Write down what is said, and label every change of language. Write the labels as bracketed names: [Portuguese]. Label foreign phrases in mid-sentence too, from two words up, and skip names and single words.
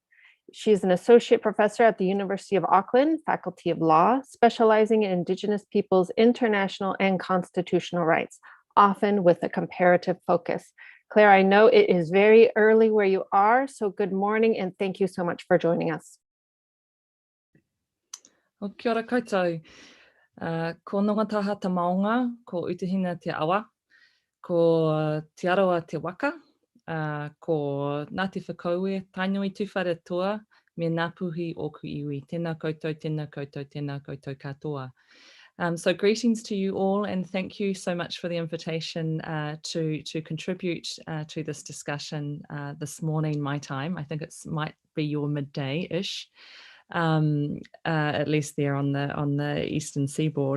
[English] She's an associate professor at the University of Auckland, Faculty of Law, specializing in Indigenous peoples' international and constitutional rights, often with a comparative focus. Claire, I know it is very early where you are, so good morning and thank you so much for joining us. [Māori] O kia ora koutou. Ko nongataha te maunga, ko Utahina te awa, ko te aroa te waka, ko Ngāti Whakaue, tainui tuwhare toa, me ngā puhi o ku iwi. Tēnā koutou, tēnā koutou, tēnā koutou katoa. [English] So greetings to you all, and thank you so much for the invitation to contribute to this discussion this morning, my time. I think it might be your midday-ish, at least there on the eastern seaboard.